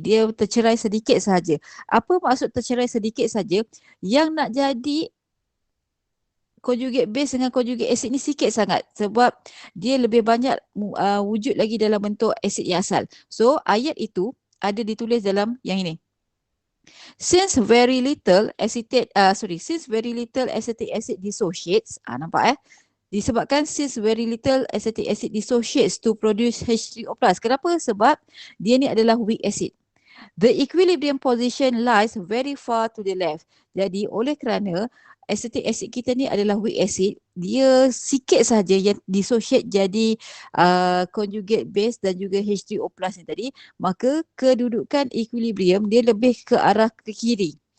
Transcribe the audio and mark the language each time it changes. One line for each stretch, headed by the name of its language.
Malay: Dia tercerai sedikit sahaja. Apa maksud tercerai sedikit saja? Yang nak jadi conjugate base dengan conjugate acid ni sikit sangat. Sebab dia lebih banyak wujud lagi dalam bentuk acid yang asal. So ayat itu ada ditulis dalam yang ini.
English: Since very little acetic acid dissociates,
Malay: nampak disebabkan
English: since very little acetic acid dissociates to produce H3O+.
Malay: Kenapa? Sebab dia ni adalah weak acid.
English: The equilibrium position lies very far to the left.
Malay: Jadi oleh kerana acetic acid kita ni adalah weak acid, dia sikit sahaja yang dissociate jadi conjugate base dan juga H3O+ ni tadi, maka kedudukan equilibrium dia lebih ke arah ke kiri.